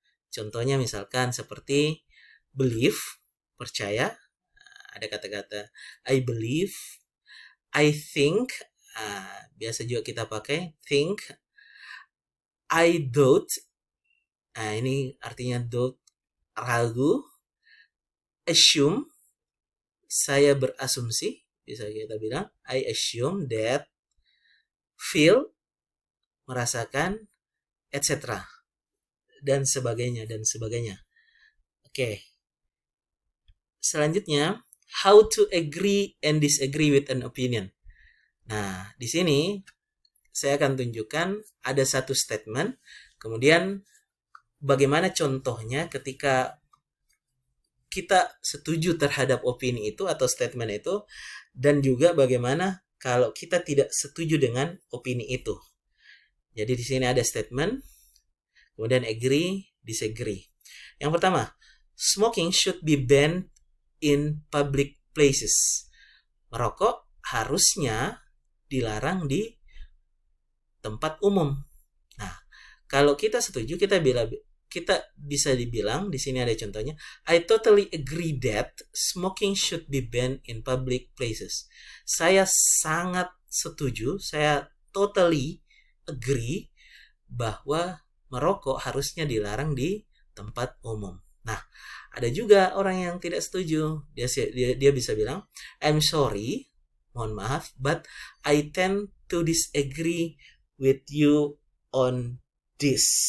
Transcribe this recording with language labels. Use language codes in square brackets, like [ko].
[id] Contohnya misalkan seperti believe, percaya, ada kata-kata [en] I believe, I think, [id] biasa juga kita pakai think, I doubt, ini artinya doubt, ragu, assume, saya berasumsi, bisa kita bilang [en] I assume that, [id] feel, merasakan, etc. dan sebagainya dan sebagainya. Oke. Selanjutnya, [en] how to agree and disagree with an opinion. [id] Nah, di sini saya akan tunjukkan ada satu statement, kemudian bagaimana contohnya ketika kita setuju terhadap opini itu atau statement itu, dan juga bagaimana kalau kita tidak setuju dengan opini itu. Jadi di sini ada statement, kemudian agree, disagree. [en] Yang pertama, smoking should be banned in public places. [id] Merokok harusnya dilarang di tempat umum. Nah, kalau kita setuju, kita bisa dibilang, di sini ada contohnya, [en] I totally agree that smoking should be banned in public places. [id] Saya sangat setuju, saya totally agree bahwa merokok harusnya dilarang di tempat umum. Nah, ada juga orang yang tidak setuju. Dia bisa bilang, [en] I'm sorry, [id] mohon maaf, [en] but I tend to disagree with you on this.